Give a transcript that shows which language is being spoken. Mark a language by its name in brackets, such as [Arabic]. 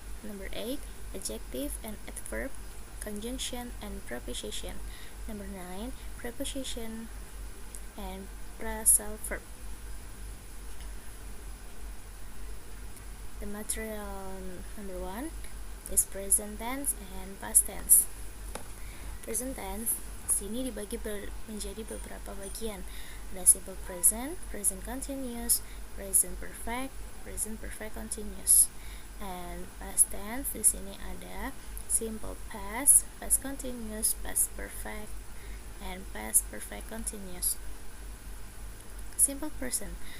[English] Number 8, adjective and adverb, conjunction and preposition. Number 9, preposition and phrasal verb. The material number 1 is present tense and past tense. [Indonesian] Present tense sini dibagi menjadi beberapa bagian. Ada simple present, present continuous, present perfect continuous. [English] And past tense [Indonesian] di sini ada [English] simple past, past continuous, past perfect, and past perfect continuous. Simple present.